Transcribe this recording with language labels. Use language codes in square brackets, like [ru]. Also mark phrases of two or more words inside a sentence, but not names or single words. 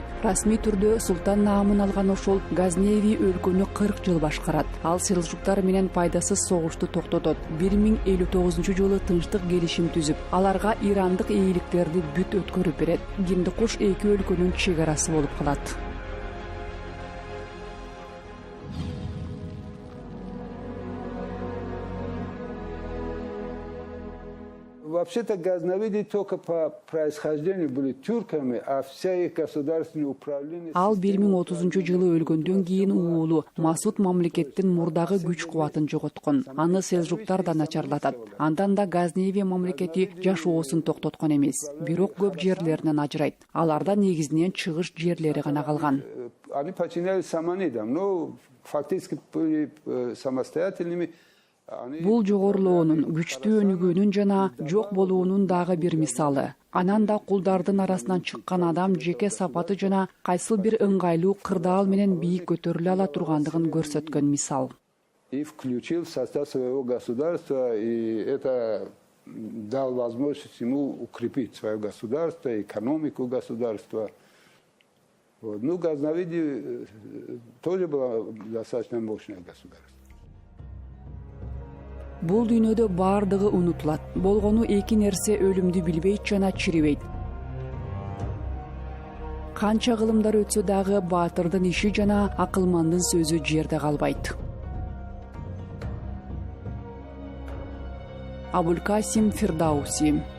[ky] Расмий түрдө султан наамын алган ошол Газневи өлкөнү 40 жыл башкарат. Ал селжуктар менен пайдасыз согушту токтотот. 1059 жылы тынчтык келишим түзүп, аларга ирандык ээликтерди бүт өткөрүп берет. Гиндикуш эки өлкөнүн чек арасы болуп калат. [ru] Вообще-то газнавиды только по происхождению были тюрками, а вся их государственное управление... [ky] Ал 1030 жылы өлгөндөн кийин уулу Масуд мамлекеттин мурдагы күч кубатын жоготкон. Аны селжуктар да начарлатат. Андан да Газневи мамлекети жашоосун токтоткон эмес. Бирок көп жерлеринен ажырайт. Аларда негизинен чыгыш жерлери гана калган. [ru] Они подчинялись саманидам, но фактически были самостоятельными. [ky] Бул жогорулоонун, күчтүү өнүгүүнүн жана жок болуунун дагы бир мисалы. Анан да кулдардын арасынан чыккан адам жеке сапаты жана кайсыл бир ыңгайлуу кырдаал менен бийик көтөрүлө ала тургандыгын көрсөткөн мисал. [ru] И включил в состав своего государства, и это дал возможность ему укрепить свое государство, экономику государства. Вот. Ну, Газнавиди тоже было достаточно мощное государство. [ky] Бул дүйнөдө баардыгы унутулат. Болгону эки нерсе өлүмдү билбейт жана чирибейт. Канча кылымдар өтсө дагы баатырдын иши жана акылмандын сөзү жерде калбайт. Абулкасим Фирдауси.